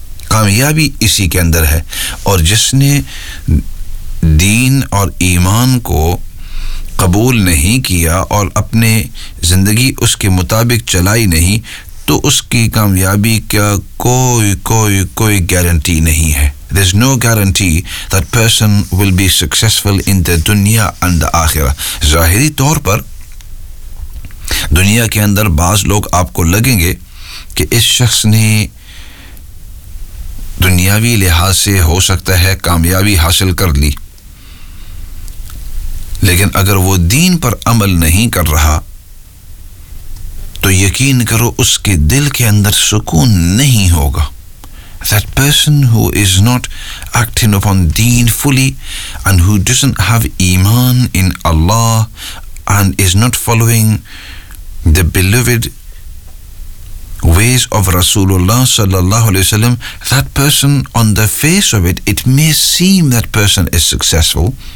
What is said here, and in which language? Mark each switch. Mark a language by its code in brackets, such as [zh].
[hi] कामयाबी इसी के अंदर है, और जिसने दीन और ईमान को कबूल नहीं किया और अपने ज़िंदगी उसके मुताबिक चलाई नहीं तो उसकी कामयाबी का कोई गारंटी नहीं है। [en] There's no guarantee that person will be successful in the dunya and the आखिरा। [hi] ज़ाहिरी तौर पर दुनिया के अंदर बाज़ लोग आपको लगेंगे कि इस शख्स ने दुनियावी लिहाज से हो सकता है कामयाबी हासिल कर ली, लेकिन अगर वो दीन पर अमल नहीं कर रहा तो यकीन करो उसके दिल के अंदर सुकून नहीं होगा। [en] That person who is not acting upon deen fully and who doesn't have iman in Allah and is not following the beloved ways of Rasulullah sallallahu alayhi wa sallam, that person on the face of it may seem that person is successful,